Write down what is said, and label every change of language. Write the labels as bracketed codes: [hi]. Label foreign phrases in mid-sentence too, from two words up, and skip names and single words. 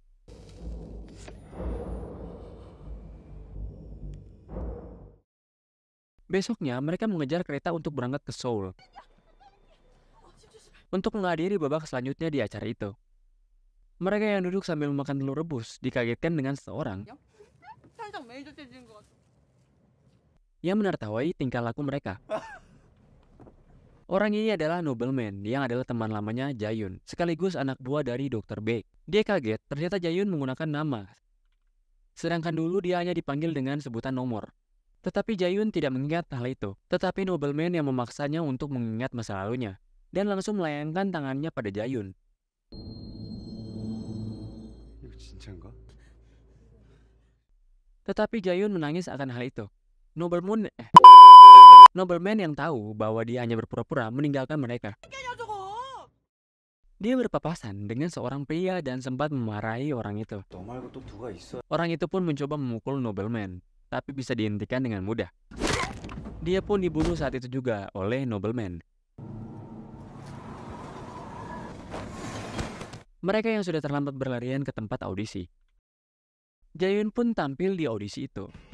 [id] Besoknya, mereka mengejar kereta untuk berangkat ke Seoul untuk menghadiri babak selanjutnya di acara itu. Mereka yang duduk sambil memakan telur rebus dikagetkan dengan seseorang [ko] 살짝 메이저해진 것 같아. [id] yang menertawai tingkah laku mereka. Orang ini adalah Nobleman yang adalah teman lamanya Jayun, sekaligus anak buah dari Dr. Baek. Dia kaget, ternyata Jayun menggunakan nama. Sedangkan dulu dia hanya dipanggil dengan sebutan nomor. Tetapi Jae-yun tidak mengingat hal itu. Tetapi nobleman yang memaksanya untuk mengingat masa lalunya dan langsung melayangkan tangannya pada Jae-yun. [ko] 이거 진짜인가? [id] Tetapi Jae-yun menangis akan hal itu. Nobleman yang tahu bahwa dia hanya berpura-pura meninggalkan mereka. Dia berpapasan dengan seorang pria dan sempat memarahi orang itu. [ko] 너 말고 또 누가 있어? [id] Orang itu pun mencoba memukul nobleman, tapi bisa dihentikan dengan mudah. Dia pun dibunuh saat itu juga oleh nobleman. Mereka yang sudah terlambat berlarian ke tempat audisi. Jae-yun pun tampil di audisi itu.